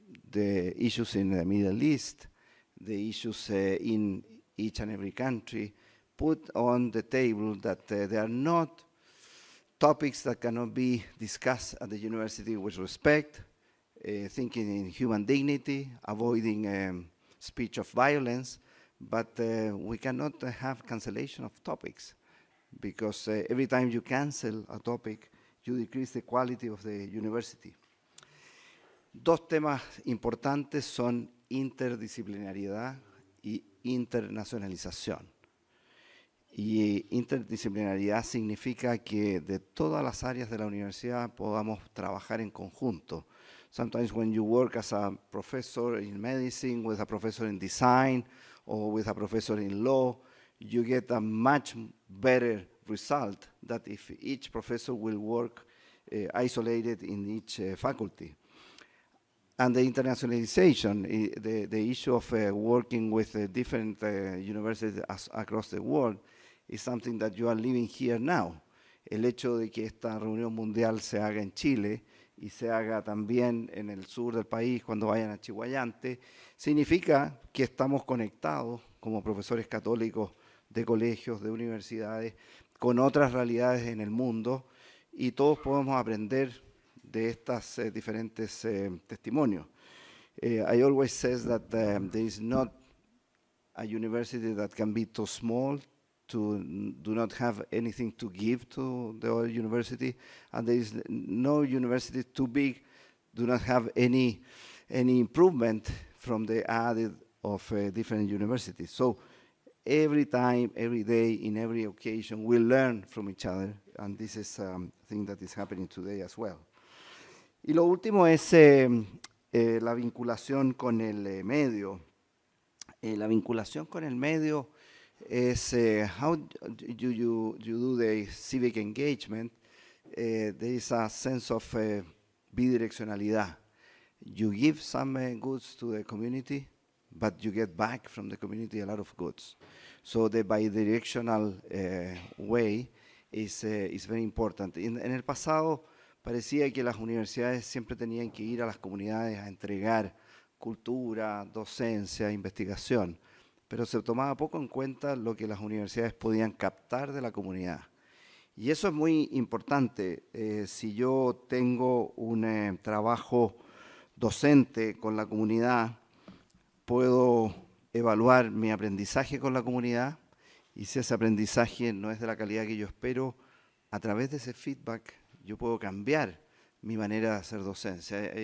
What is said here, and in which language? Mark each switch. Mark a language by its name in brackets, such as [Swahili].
[English] The issues in the Middle East, the issues in each and every country, put on the table that there are not topics that cannot be discussed at the university with respect, thinking in human dignity, avoiding speech of violence, but we cannot have cancellation of topics because every time you cancel a topic, you decrease the quality of the university. [Spanish] Dos temas importantes son interdisciplinariedad y internacionalización. Y interdisciplinariedad significa que de todas las áreas de la universidad podamos trabajar en conjunto. [English] Sometimes when you work as a professor in medicine, with a professor in design, or with a professor in law, you get a much better result than if each professor will work isolated in each faculty. And the internationalization, the issue of working with different universities across the world is something that you are living here now. [Spanish] El hecho de que esta reunión mundial se haga en Chile y se haga también en el sur del país cuando vayan a Chihuayante, significa que estamos conectados como profesores católicos de colegios, de universidades, con otras realidades en el mundo y todos podemos aprender de estas diferentes testimonios. [English] I always says that there is not a university that can be too small to do not have anything to give to the other university, and there is no university too big do not have any improvement from the added of different universities. So every time, every day, in every occasion, we learn from each other, and this is a thing that is happening today as well. [Spanish] Y lo último es la vinculación con el medio. La vinculación con el medio es [English] how you do the civic engagement. There is a sense of bidireccionalidad. You give some goods to the community, but you get back from the community a lot of goods. So the bidirectional way is very important. [Spanish] En el pasado parecía que las universidades siempre tenían que ir a las comunidades a entregar cultura, docencia, investigación, pero se tomaba poco en cuenta lo que las universidades podían captar de la comunidad. Y eso es muy importante. Si yo tengo un trabajo docente con la comunidad, puedo evaluar mi aprendizaje con la comunidad, y si ese aprendizaje no es de la calidad que yo espero, a través de ese feedback yo puedo cambiar mi manera de hacer docencia.